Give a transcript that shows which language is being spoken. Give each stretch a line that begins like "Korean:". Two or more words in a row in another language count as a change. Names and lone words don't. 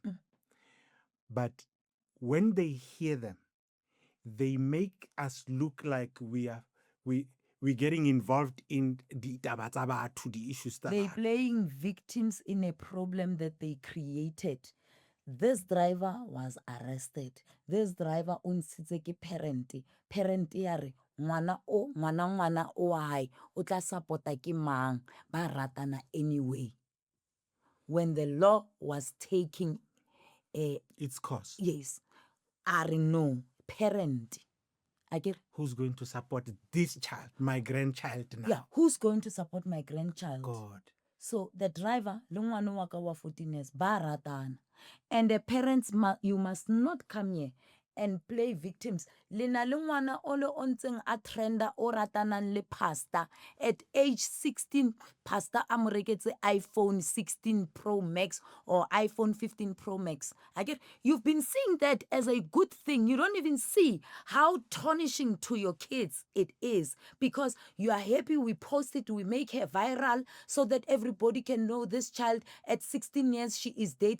English: But when they hear them, they make us look like we're getting involved in the tabataba to the issues that They're playing victims in a problem that they created. This driver was arrested. This driver
Southern Sotho: untshitse ke parent. Parent ya re ngwana o hae o tla support-a ke mang, ba ratana anyway.
English: When the law was taking its course. yes, I no parent. Who's going to support this child, my grandchild now? Yeah, who's going to support my grandchild? God. So the driver,
Southern Sotho: le ngwana wa ka wa 14 years, ba ratana.
English: And the parents, you must not come here and play victims.
Southern Sotho: Lena le ngwana o le ontseng a trenda o ratanang le pastor.
English: At age 16,
Southern Sotho: pastor a mo reketse iPhone 16 Pro Max or iPhone 15 Pro Max.
English: You've been seeing that as a good thing. You don't even see how tarnishing to your kids it is, because you are happy we post it, we make her viral so that everybody can know this child at 16 years she is dating.